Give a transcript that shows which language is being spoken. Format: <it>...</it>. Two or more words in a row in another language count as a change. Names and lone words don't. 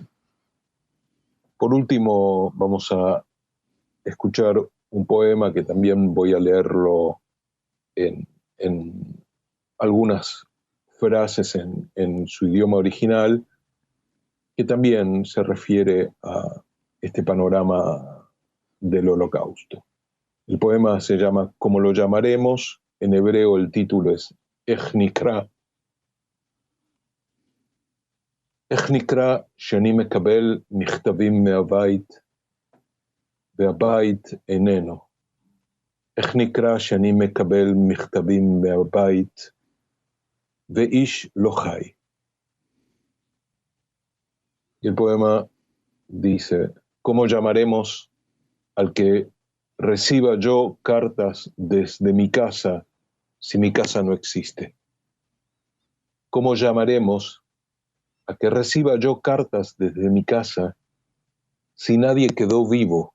<es>Por último, vamos a escuchar un poema que también voy a leerlo en algunas frases en su idioma original, que también se refiere a este panorama del Holocausto. El poema se llama Como lo llamaremos, en hebreo el título es Ech Nikra.</es> <he>איך נקרא שאני מקבל מכתבים מהבית והבית איננו? איך נקרא שאני מקבל מכתבים מהבית ואיש לא חי?</he> <es>Y el poema dice, ¿cómo llamaremos al que reciba yo cartas desde mi casa si mi casa no existe? ¿Cómo llamaremos a que reciba yo cartas desde mi casa si nadie quedó vivo?</es>